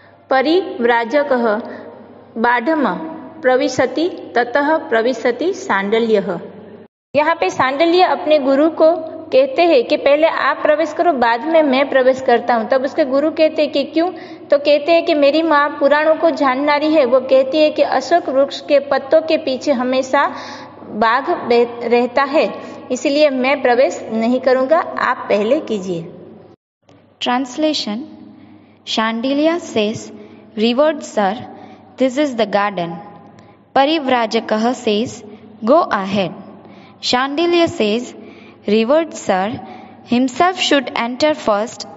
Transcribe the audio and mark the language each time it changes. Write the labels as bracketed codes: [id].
[sa] परिव्राजकः बाढ़म प्रविशति ततः प्रविशति सांडिल्यः। [hi] यहाँ पे सांडिल्य अपने गुरु को कहते हैं कि पहले आप प्रवेश करो, बाद में मैं प्रवेश करता हूँ। तब उसके गुरु कहते हैं कि क्यों? तो कहते हैं कि मेरी माँ पुराणों को जाननारी है, वो कहती है कि अशोक वृक्ष के पत्तों के पीछे हमेशा बाघ रहता है, इसलिए मैं प्रवेश नहीं करूँगा, आप पहले कीजिए। [en] Translation: Shandilya says, "Revered sir, this is the garden." Parivrajakaha says, "Go ahead." Shandilya says, "Revered sir, himself should enter first.